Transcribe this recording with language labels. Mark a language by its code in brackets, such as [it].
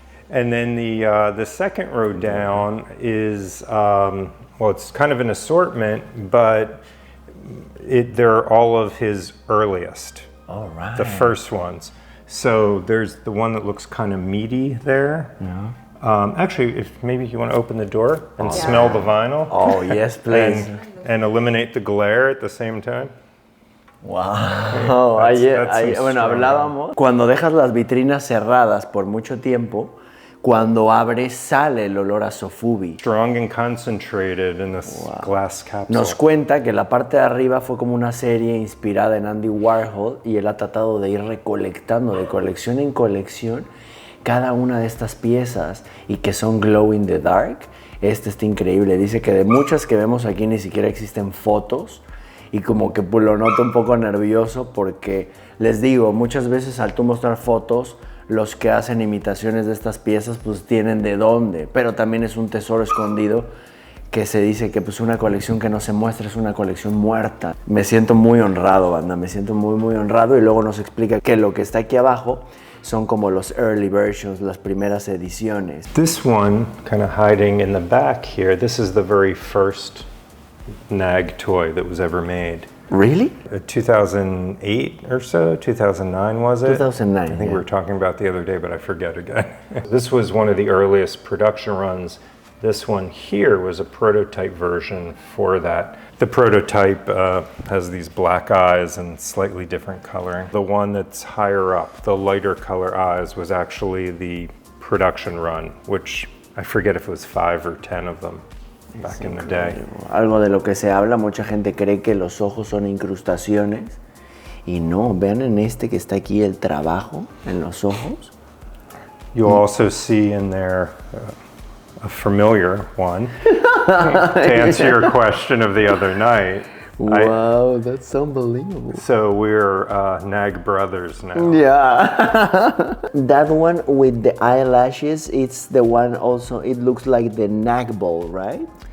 [en] And then the second row down is, it's kind of an assortment, but they're all of his earliest. All right. The first ones. So there's the one that looks kind of meaty there. Yeah. Actually, if maybe you want to open the door and smell the vinyl. Oh, yes, please. and eliminate the glare at the same time. [es] Wow. Bueno, hablábamos. Cuando dejas las vitrinas cerradas por mucho tiempo, cuando abres sale el olor a SOFUBI. [en] Strong and concentrated in this glass capsule. [es] Nos cuenta que la parte de arriba fue como una serie inspirada en Andy Warhol y él ha tratado de ir recolectando de colección en colección cada una de estas piezas y que son [en] glow in the dark. [es] Este está increíble. Dice que de muchas que vemos aquí ni siquiera existen fotos y como que pues, lo noto un poco nervioso porque les digo, muchas veces al tú mostrar fotos, los que hacen imitaciones de estas piezas pues tienen de dónde, pero también es un tesoro escondido que se dice que pues una colección que no se muestra es una colección muerta. Me siento muy honrado, banda, me siento muy honrado y luego nos explica que lo que está aquí abajo son como los [en] early versions, [es] las primeras ediciones. [en] This one, kind of hiding in the back here, this is the very first Nag toy that was ever made. Really? 2008 or so, 2009 was it? 2009, I think yeah. we were talking about the other day, but I forget again. This was one of the earliest production runs. This one here was a prototype version for that. The prototype has these black eyes and slightly different coloring. The one that's higher up, the lighter color eyes, was actually the production run, which I forget if it was 5 or 10 of them. Back in the day. [es] Algo de lo que se habla, mucha gente cree que los ojos son incrustaciones y no, vean en este que está aquí el trabajo en los ojos. [en] You'll also see in there a familiar one to answer your question of the other night. Wow, that's unbelievable. So we're Nag brothers now. Yeah. That one with the eyelashes, it's the one also, it looks like the Nag ball, right?